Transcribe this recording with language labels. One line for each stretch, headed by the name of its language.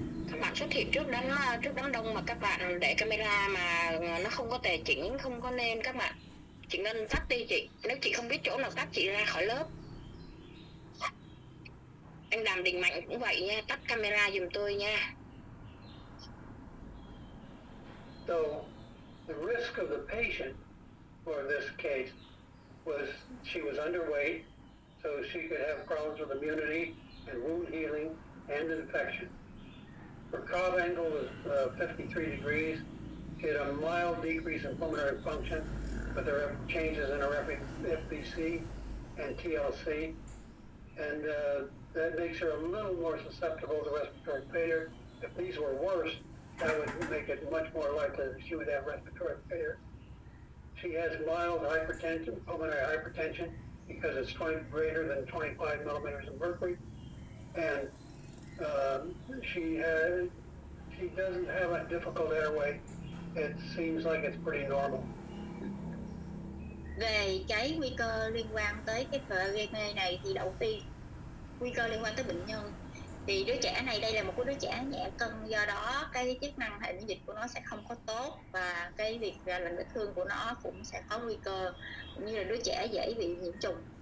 Vietnamese: Các bạn xuất hiện trước đám đông mà các bạn để camera mà nó không có tề chỉnh, không có nên các bạn. Chị Ngân tắt đi chị, nếu chị không biết chỗ nào tắt chị ra khỏi lớp. Anh Đàm Đình Mạnh cũng vậy nha, tắt camera giùm tôi nha.
English: So the risk of the patient for this case was she was underweight, so she could have problems with immunity and wound healing and infection. Her Cobb angle was 53 degrees. She had a mild decrease in pulmonary function, but there are changes in her FBC and TLC, and that makes her a little more susceptible to respiratory failure. If these were worse, that would make it much more likely that she would have respiratory failure. She has mild hypertension, pulmonary hypertension, because it's greater than 25 millimeters of mercury, and she doesn't have a difficult airway. It seems like it's pretty normal.
Vietnamese: Về cái nguy cơ liên quan tới cái gây mê này thì đầu tiên nguy cơ liên quan tới bệnh nhân, thì đứa trẻ này đây là một cái đứa trẻ nhẹ cân, do đó cái chức năng hệ miễn dịch của nó sẽ không có tốt, và cái việc lành vết thương của nó cũng sẽ có nguy cơ, cũng như là đứa trẻ dễ bị nhiễm trùng.